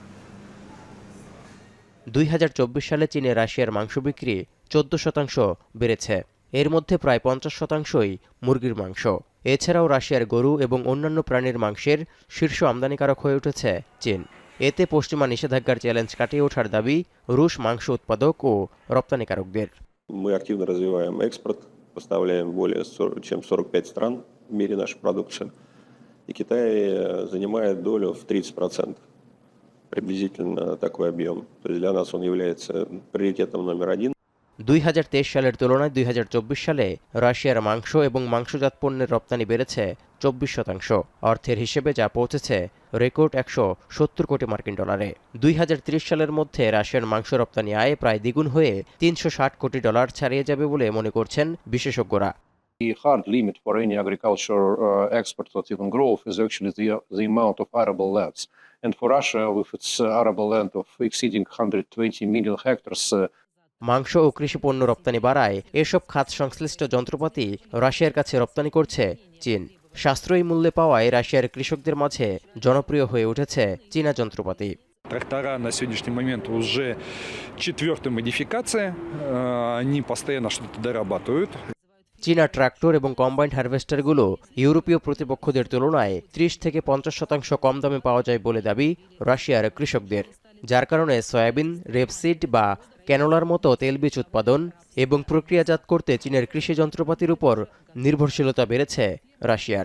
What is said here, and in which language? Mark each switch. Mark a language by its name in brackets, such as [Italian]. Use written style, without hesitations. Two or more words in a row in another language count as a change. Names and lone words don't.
[Bangla] 2024 সালে চীনে রাশিয়ার মাংস বিক্রি 14% বেড়েছে। এর মধ্যে প্রায় 50%ই মুরগির মাংস। এছাড়াও রাশিয়ার গরু এবং অন্যান্য প্রাণীর মাংসের শীর্ষ আমদানিকারক হয়ে উঠেছে চীন। এতে পশ্চিমা নিষেধাজ্ঞার চ্যালেঞ্জ কাটিয়ে ওঠার দাবি রুশ মাংস উৎপাদক ও রপ্তানিকারকদের। [Russian] Мы активно развиваем экспорт, поставляем более чем 45 стран в мире нашу продукцию. И Китай занимает долю в 30%. Приблизительно такой объем. То есть для нас он является приоритетом номер один. [Bangla] 2023 সালের তুলনায় 2024 সালে রাশিয়ার মাংস এবং মাংসজাত পণ্যের রপ্তানি বেড়েছে 24%। অর্থের হিসেবে যা পৌঁছেছে রেকর্ড 170 কোটি মার্কিন ডলারে। 2030 সালের মধ্যে রাশিয়ার মাংস রপ্তানি আয় প্রায় দ্বিগুণ হয়ে 360 কোটি ডলার ছাড়িয়ে যাবে বলে মনে করছেন বিশেষজ্ঞরা। [English] The hard limit for any agriculture export or even growth is actually the amount of arable lands. And for Russia, with its arable land of exceeding 120 million hectares, [Bangla] মাংস ও কৃষি পণ্য রপ্তানি বাড়ায় এসব খাত সংশ্লিষ্ট যন্ত্রপাতি রাশিয়ার কাছে রপ্তানি করছে চীন। সাশ্রয়ী মূল্যে পাওয়ায় রাশিয়ার কৃষকদের মাঝে জনপ্রিয় হয়ে উঠেছে চীনা যন্ত্রপাতি। [Russian] Трактора на сегодняшний момент уже 4-й মডিফিкация, они постоянно что-то дорабатывают. [Bangla] চীনা ট্রাক্টর এবং কম্বাইন্ড হারভেস্টারগুলো ইউরোপীয় প্রতিপক্ষদের তুলনায় 30 থেকে 50% কম দামে পাওয়া যায় বলে দাবি রাশিয়ার কৃষকদের, যার কারণে সয়াবিন, রেপসিড বা ক্যানোলার মতো তেলবীজ উৎপাদন এবং প্রক্রিয়াজাত করতে চীনের কৃষি যন্ত্রপাতির উপর নির্ভরশীলতা বেড়েছে রাশিয়ার।